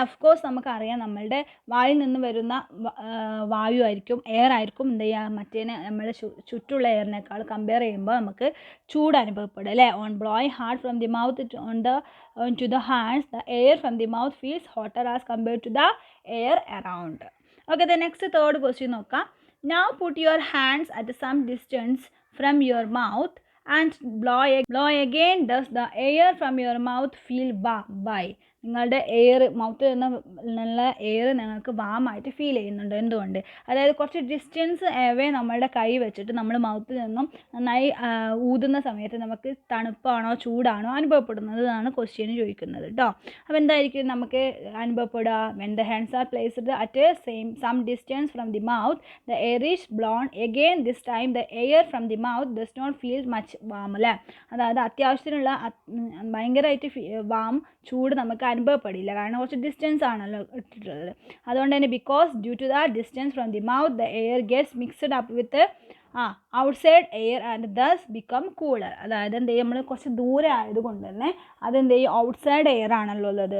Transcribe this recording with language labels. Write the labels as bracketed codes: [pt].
[ml] Of course നമുക്കറിയാം നമ്മളുടെ വായിൽ നിന്ന് വരുന്ന വായു ആയിരിക്കും, എയർ ആയിരിക്കും എന്ത് ചെയ്യുക മറ്റേനെ നമ്മുടെ ചുറ്റുള്ള എയറിനേക്കാൾ കമ്പയർ ചെയ്യുമ്പോൾ നമുക്ക് ചൂട് അനുഭവപ്പെടും അല്ലേ? [en] On blowing hard from the mouth to the hands the air from the mouth feels hotter as compared to the air around. Okay, the next third question നോക്കാം. Now put your hands at some distance from your mouth and blow again. Does the air from your mouth feel warm? Why? [ml] നിങ്ങളുടെ air മൗത്തിൽ നിന്നുള്ള air നിങ്ങൾക്ക് വാമായിട്ട് feel ചെയ്യുന്നുണ്ട്. എന്തുകൊണ്ട്? അതായത് കുറച്ച് distance away നമ്മളുടെ കൈ വെച്ചിട്ട് നമ്മൾ മൗത്തിൽ നിന്നും നന്നായി ഊതുന്ന സമയത്ത് നമുക്ക് തണുപ്പാണോ ചൂടാണോ അനുഭവപ്പെടുന്നത് എന്നാണ് ക്വസ്റ്റ്യന് ചോദിക്കുന്നത് കേട്ടോ. അപ്പോൾ എന്തായിരിക്കും നമുക്ക് അനുഭവപ്പെടുക? [en] When the hands are placed at some distance from the mouth, the air is blown again. This time the air from the mouth does not feel much warm അല്ലേ? [ml] അതായത് അത്യാവശ്യത്തിനുള്ള ഭയങ്കരമായിട്ട് വാം ചൂട് നമുക്ക് അനുഭവപ്പെടില്ല, കാരണം കുറച്ച് ഡിസ്റ്റൻസ് ആണല്ലോ ഇട്ടിട്ടുള്ളത്. അതുകൊണ്ട് തന്നെ [en] Because due to the distance from the mouth the air gets mixed up with outside air and thus become cooler. [ml] അതായത് എന്ത് ചെയ്യും, നമ്മൾ കുറച്ച് ദൂരെ ആയതുകൊണ്ട് തന്നെ അതെന്ത് ചെയ്യും, ഔട്ട്സൈഡ് എയർ ആണല്ലോ ഉള്ളത്.